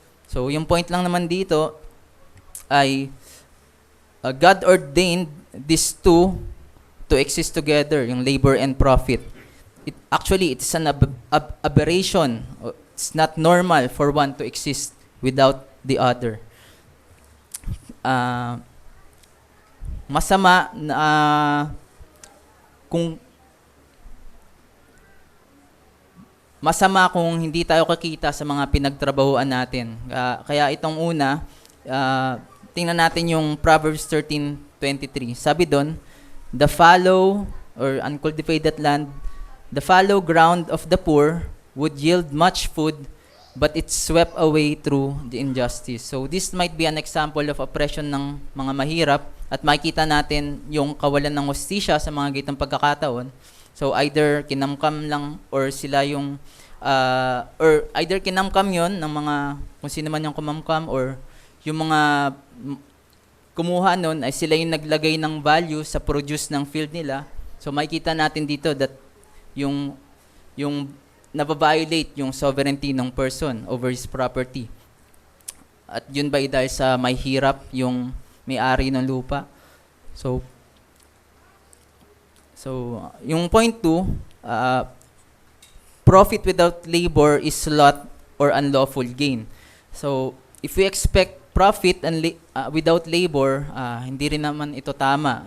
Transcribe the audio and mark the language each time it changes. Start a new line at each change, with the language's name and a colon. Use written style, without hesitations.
English: So,
Filipino: yung point lang naman dito ay
English: God ordained these two to exist together, yung labor and profit. It's an aberration. It's not normal for one to exist without the other.
Filipino: Masama na kung hindi tayo kakita sa mga pinagtrabahuan natin. Kaya itong una, tingnan natin yung Proverbs 13:23. Sabi doon,
English: the fallow or uncultivated land, the fallow ground of the poor would yield much food, but it's swept away through the injustice. So this might be an example of oppression
Filipino: ng mga mahirap at makikita natin yung kawalan ng hustisya sa mga gitong pagkakataon. So either kinamkam lang or sila yung or either kinamkam yon ng mga kung sino man yung kumamkam or yung mga kumuha nun ay sila yung naglagay ng value sa produce ng field nila. So makikita natin dito that yung nababiolate yung sovereignty ng person over his property. At yun ba dahil sa may hirap yung may-ari ng lupa?
English: So yung point 2, profit without labor is sloth or unlawful gain. So if we expect profit without labor,
Filipino: hindi rin naman ito tama.